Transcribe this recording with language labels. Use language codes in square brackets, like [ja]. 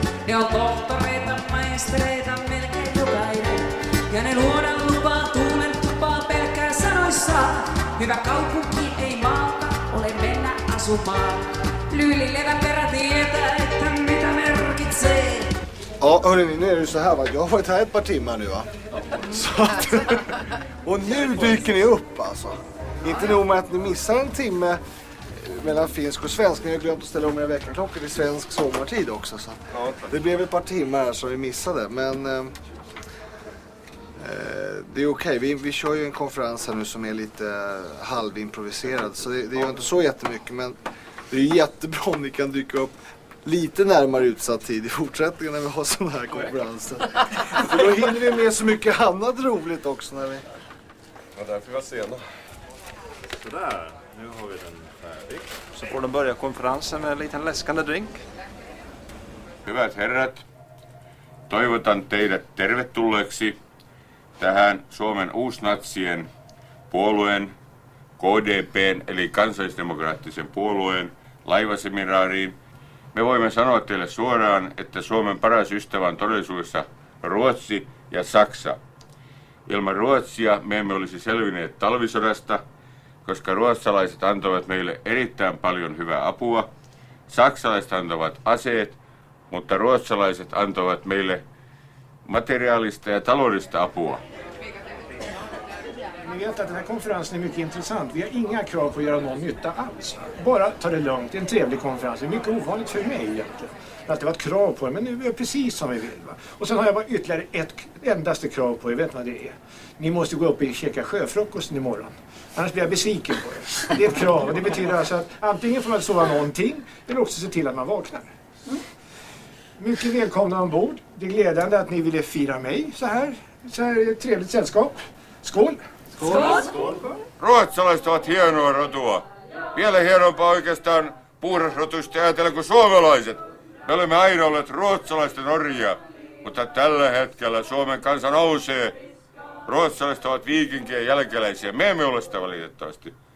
[fi] Ne on tohtoreita, maistereita, melkein jokainen. Ja ne luodan lupaa, tuulen tupaa pelkää sanoissaan. Hyvä kaupunki ei maalta ole mennä asumaan. Lyylilevä perä tietää, että mitä merkitsee. [sv] Ja, hörni, nu är det så här va. Jag har varit här ett par timmar nu va. Så att, och nu dyker ni upp alltså. Inte nog med att ni missar en timme mellan finsk och svensk. Ni har glömt att ställa om era väckarklockor till svensk sommartid också. Så det blev ett par timmar som vi missade. Men det är okej. Vi kör ju en konferens här nu som är lite halvimproviserad. Så det gör inte så jättemycket. Men det är jättebra om ni kan dyka upp lite närmare utsatt tid i fortsättningen när vi har sådana här konferenser. För då hinner vi med så mycket annat roligt också när vi... Ja, därför var sena. Sådär, nu har vi den färdig. Så får de börja konferensen med en liten läskande drink. [fi] Hyvät herrat, toivotan teidät tervetulleeksi tähän Suomen uusnatsien puolueen, KDP:n eli kansallisdemokraattisen puolueen laivaseminaariin. Me voimme sanoa teille suoraan, että Suomen paras ystävä on todellisuudessa Ruotsi ja Saksa. Ilman Ruotsia me emme olisi selvinneet talvisodasta, koska ruotsalaiset antoivat meille erittäin paljon hyvää apua. Saksalaiset antoivat aseet, mutta ruotsalaiset antoivat meille materiaalista ja taloudellista apua. [sv] Ni vet att den här konferensen är mycket intressant. Vi har inga krav på att göra någon nytta alls. Bara ta det lugnt. Det är en trevlig konferens. Det är mycket ovanligt för mig egentligen. Det har alltid varit krav på det, men nu är det precis som vi vill. Va? Och sen har jag bara ytterligare ett endaste krav på er. Vet vad det är? Ni måste gå upp och käka sjöfrukosten imorgon. Annars blir jag besviken på er. Det är ett krav och det betyder alltså att antingen får man sova någonting eller också se till att man vaknar. Mm. Mycket välkomna ombord. Det är glädjande att ni ville fira mig så här ett trevligt sällskap. Skål! Skål! [fi] Ruotsalaiset ovat hienoa rotua. Vielä hienompaa oikeastaan puhdasrotuista ajatella kuin suomalaiset. Me olemme aina olleet ruotsalaisten orjia, mutta tällä hetkellä Suomen kansa nousee. Ruotsalaiset ovat viikinkien jälkeläisiä. Me emme ole sitä valitettavasti.